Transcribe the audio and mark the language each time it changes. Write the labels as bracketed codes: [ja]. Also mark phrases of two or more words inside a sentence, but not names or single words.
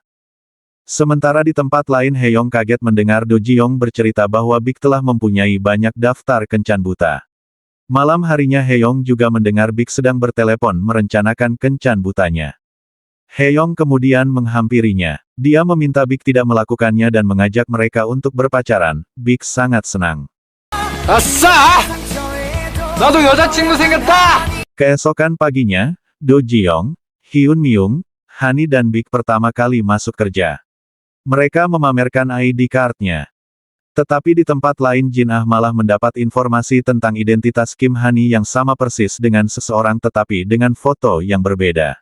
[id] Sementara di tempat lain Heyong kaget mendengar Do Jiong bercerita bahwa Big telah mempunyai banyak daftar kencan buta. Malam harinya Heyong juga mendengar Big sedang bertelepon merencanakan kencan butanya. Heyong kemudian menghampirinya. Dia meminta Big tidak melakukannya dan mengajak mereka untuk berpacaran. Big sangat senang. [ko] 아싸! 나도 여자친구 생겼다! [id] Keesokan paginya, Do Jiong, Hyun Myung, Hani dan Big pertama kali masuk kerja. Mereka memamerkan [en] ID card- [id] nya. Tetapi di tempat lain Jin Ah malah mendapat informasi tentang identitas Kim Hani yang sama persis dengan seseorang tetapi dengan foto yang berbeda.